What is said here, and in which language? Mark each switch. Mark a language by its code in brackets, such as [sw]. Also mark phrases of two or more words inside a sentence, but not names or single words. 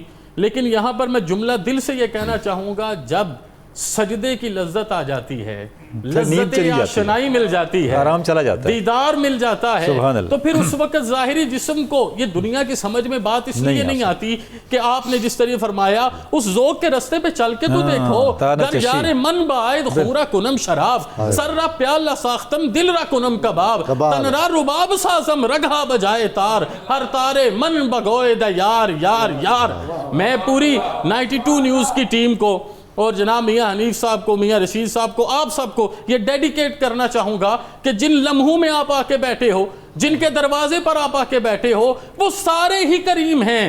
[ur] لیکن یہاں پر میں جملہ دل سے یہ کہنا چاہوں گا، جب سجدے کی لذت آ جاتی ہے، لذت آشنائی مل جاتی ہے، آرام چلا جاتا ہے، دیدار مل جاتا ہے، تو پھر اس وقت ظاہری جسم کو یہ دنیا کی سمجھ میں بات اس لیے نہیں آتی کہ آپ نے جس طرح فرمایا اس ذوق کے رستے پہ چل کے تو دیکھو، [fa] در یار من باعد خورا کنم شراب، سر را پیالہ ساختم دل را کنم کباب، تن را رباب سازم رگھا بجائے تار، ہر تارے من بگوئے دا یار یار یار۔ [ur] میں پوری 92 نیوز کی ٹیم کو اور جناب میاں حنیف صاحب کو، میاں رشید صاحب کو، آپ سب کو یہ ڈیڈیکیٹ کرنا چاہوں گا کہ جن لمحوں میں آپ آ کے بیٹھے ہو، جن کے دروازے پر آپ آ کے بیٹھے ہو، وہ سارے ہی کریم ہیں۔